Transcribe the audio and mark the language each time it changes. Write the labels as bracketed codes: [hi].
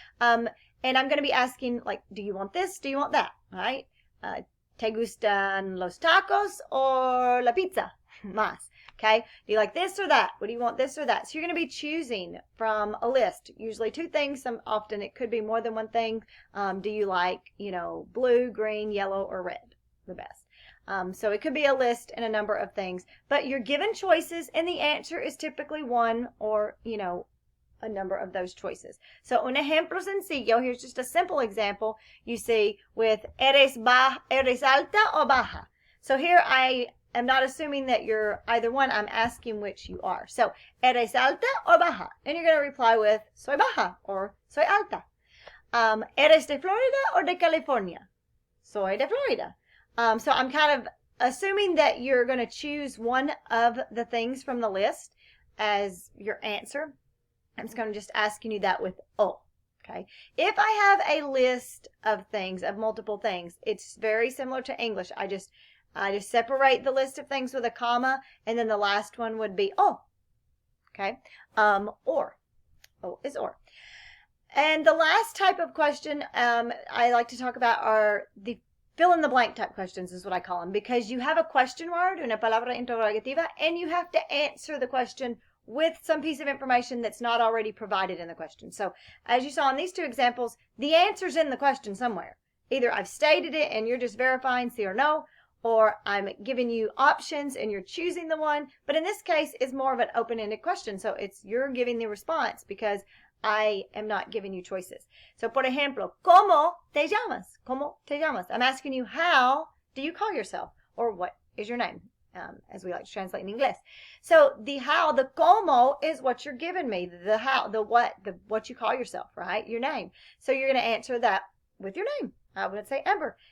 [en] And I'm going to be asking, like, do you want this? Do you want that? All right? [es] ¿Te gustan los tacos or la pizza? Más. [en] Okay, do you like this or that? What do you want, this or that? So you're going to be choosing from a list, usually two things. Often it could be more than one thing. Do you like, blue, green, yellow, or red? The best. So it could be a list and a number of things. But you're given choices, and the answer is typically one or, a number of those choices. So [es] un ejemplo sencillo, [en] here's just a simple example you see with [es] ¿Eres alta o baja? [en] So here I am not assuming that you're either one. I'm asking which you are. So, [es] ¿Eres alta o baja? [en] And you're going to reply with [es] soy baja [en] or [es] soy alta. ¿Eres de Florida or de California? Soy de Florida. [en] So I'm kind of assuming that you're going to choose one of the things from the list as your answer. I'm just going to asking you that with oh. Okay. If I have a list of things, of multiple things, it's very similar to English. I just separate the list of things with a comma, and then the last one would be oh. Okay. Or. Oh is or. And the last type of question I like to talk about are the fill-in-the-blank type questions is what I call them, because you have a question word, [es] una palabra interrogativa, [en] and you have to answer the question with some piece of information that's not already provided in the question. So as you saw in these two examples, the answer's in the question somewhere. Either I've stated it and you're just verifying sí or no, or I'm giving you options and you're choosing the one. But in this case, it's more of an open-ended question. So you're giving the response because I am not giving you choices. [es] So, por ejemplo, ¿cómo te llamas? ¿Cómo te llamas? [en] I'm asking you, how do you call yourself? Or what is your name? As we like to translate in English. So the how, the como is what you're giving me. The how, the what you call yourself, right? Your name. So you're going to answer that with your name. I would say Amber.